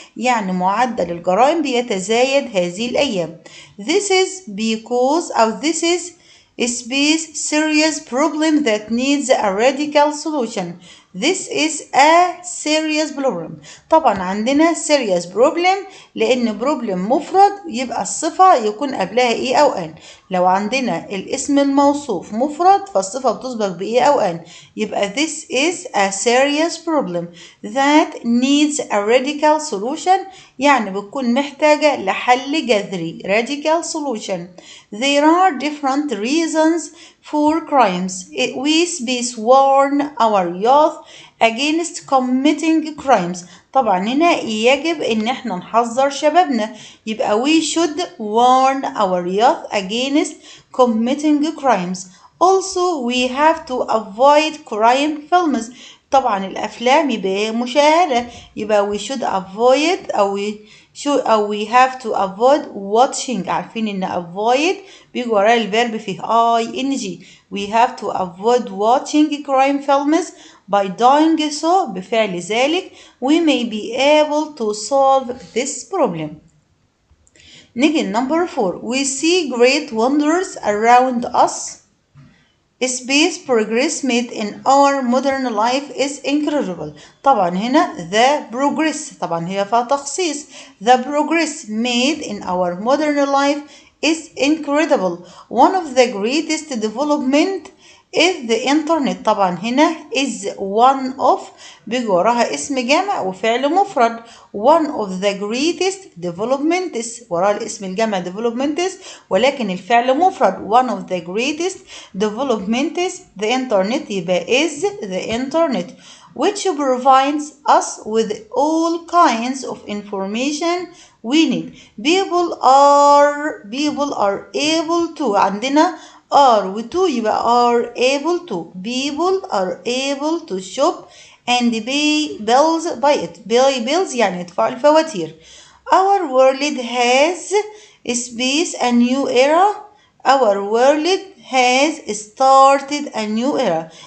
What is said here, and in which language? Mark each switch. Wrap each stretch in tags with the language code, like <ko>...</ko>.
<ar>يعني معدل الجرائم بيتزايد هذه الأيام.</ar> <en>This is because</en> <ar>أو</ar> <en>this is space serious problem that needs a radical solution. This is a serious problem.</en> <ar>طبعا عندنا</ar> <en>serious problem</en> <ar>لأن problem مفرد يبقى الصفة يكون قبلها إيه أو أن. لو عندنا الاسم الموصوف مفرد فالصفة بتسبق بإيه أو أن.</ar> <en>يبقى this is a serious problem that needs a radical solution</en> <ar>يعني بتكون محتاجة لحل جذري.</ar> <en>radical solution. There are different reasons for crimes. We space warn our youth against committing crimes.</en> <ar>طبعا هنا يجب ان احنا نحذر شبابنا يبقى</ar> <en>we should warn our youth against committing crimes. Also we have to avoid crime films.</en> <ar>طبعا الافلام يبقى مشاهدة يبقى</ar> <en>we should avoid أو we have to avoid watching.</en> <ar>عارفين إن avoid بيجي وراء الفيرب فيه ing.</ar> <en>We have to avoid watching crime films. By doing so</en> <ar>بفعل ذلك</ar> <en>we may be able to solve this problem. نيجي number 4. We see great wonders around us. Space progress made in our modern life is incredible. طبعا هنا the progress طبعا هي فيها تخصيص. The progress made in our modern life is incredible. One of the greatest development is the internet.</en> <ar>طبعا هنا</ar> <en>is one of</en> <ar>بيجي وراها اسم جمع وفعل مفرد.</ar> <en>One of the greatest developments</en> <ar>وراها الاسم الجمع developments ولكن الفعل مفرد.</ar> <en>One of the greatest developments the internet يبقى is the internet which provides us with all kinds of information we need. People are able to عندنا are و to يبقى are able to. People are able to shop and pay bills by it. Pay bills</en> <ar>يعني يدفعوا الفواتير.</ar> <en>Our world has space a new era. Our world has started a new era.</en>